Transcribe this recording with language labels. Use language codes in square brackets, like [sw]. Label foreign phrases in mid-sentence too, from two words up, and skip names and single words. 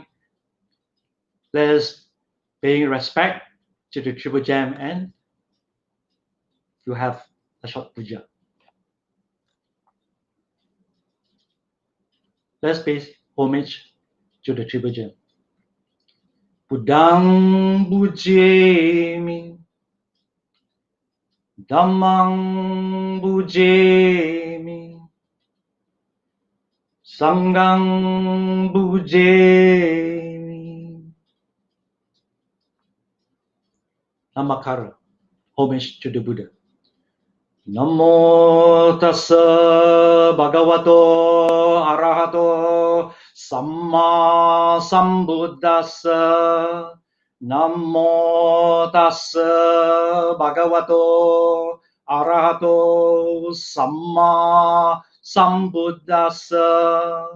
[en] Let us pay respect to the Triple Gem, and you have a short puja. Let's pay homage to the Triple Gem. [pi] Buddhang bujemi, Dhammang bujemi, Sanghang bujemi. [en] Namakara, homage to the Buddha. [pi] Namo tassa bhagavato arahato samma sambuddhassa. Namo tassa bhagavato arahato samma sambuddhassa.